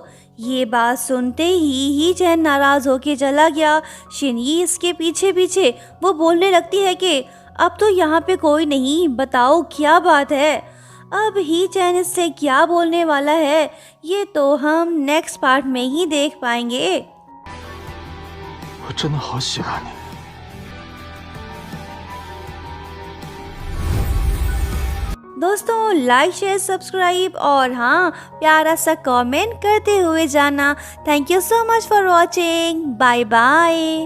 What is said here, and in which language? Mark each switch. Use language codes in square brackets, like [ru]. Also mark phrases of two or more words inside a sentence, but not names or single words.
[hi] ये बात सुनते ही चैन नाराज होके चला गया। शिनी इसके पीछे पीछे। वो बोलने लगती है कि अब तो यहाँ पे कोई नहीं, बताओ क्या बात है। अब ही चैन इससे क्या बोलने वाला है ये तो हम [en] next part [hi] में ही देख पाएंगे। [zh] 我真的好喜欢你。 [hi] दोस्तों [en] like share subscribe [hi] और हाँ प्यारा सा कमेंट करते हुए जाना। [en] Thank you so much for watching. Bye bye.